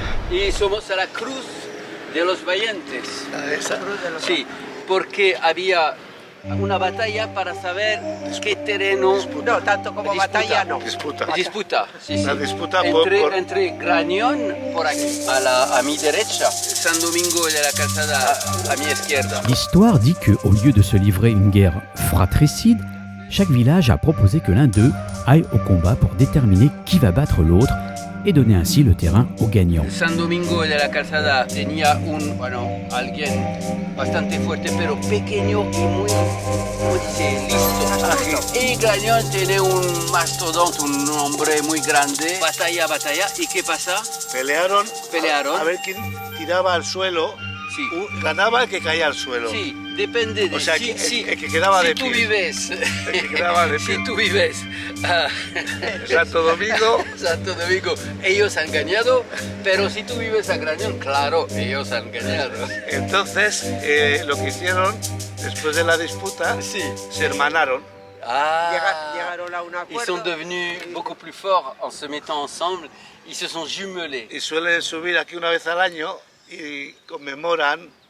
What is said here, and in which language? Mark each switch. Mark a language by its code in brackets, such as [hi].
[es] Y somos a la Cruz de los Valientes. Sí, porque había una batalla para saber qué terreno. No, tanto como batalla no. Disputa, sí, sí. La disputa entre Grañón, por aquí, a mi derecha, San Domingo de la Calzada a mi izquierda. [fr] L'histoire dit qu'au lieu de se livrer une guerre fratricide, chaque village a proposé que l'un d'eux aille au combat pour déterminer qui va battre l'autre et donner ainsi le terrain aux gagnants. [es] San Domingo de la Calzada tenía alguien bastante fuerte, pero pequeño y muy, ¿cómo dice? Listo. Y Grañón tiene un mastodonte, un hombre muy grande. Batalla. ¿Y qué pasa? Pelearon. Pelearon. A ver quién tiraba al suelo. Sí. Ganaba el que caía al suelo. Sí, depende de... O sea, el que quedaba de pie. El que quedaba de pie. Si tú vives Santo Domingo. Santo Domingo, ellos han ganado, pero si tú vives a Grañón, claro, ellos han ganado. Entonces, lo que hicieron, después de la disputa, se hermanaron. Llegaron a un acuerdo. [fr] Ils sont devenus beaucoup plus forts en se mettant ensemble, ils se sont jumelés. [es] Y suelen subir aquí una vez al año y conmemoran.